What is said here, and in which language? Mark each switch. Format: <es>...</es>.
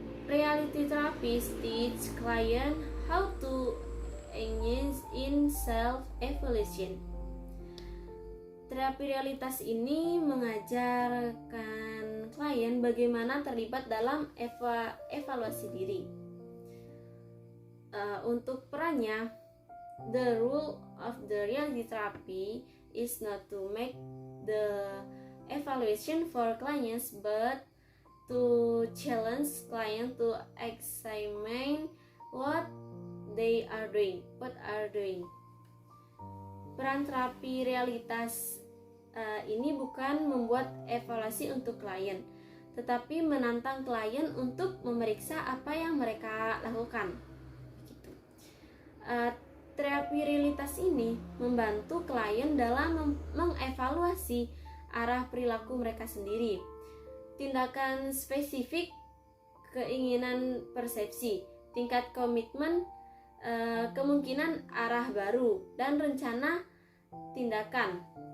<en>Reality therapist teach client how to engage in self-evaluation.</en> <id>Terapi realitas ini mengajarkan klien bagaimana terlibat dalam evaluasi diri. Untuk perannya,</id> <en>the role of the reality therapy is not to make the evaluation for clients, but to challenge client to examine what are doing.</en> <id>Peran terapi realitas ini bukan membuat evaluasi untuk klien, tetapi menantang klien untuk memeriksa apa yang mereka lakukan. Terapi realitas ini membantu klien dalam mengevaluasi arah perilaku mereka sendiri, tindakan spesifik, keinginan persepsi, tingkat komitmen, kemungkinan arah baru, dan rencana tindakan.</id>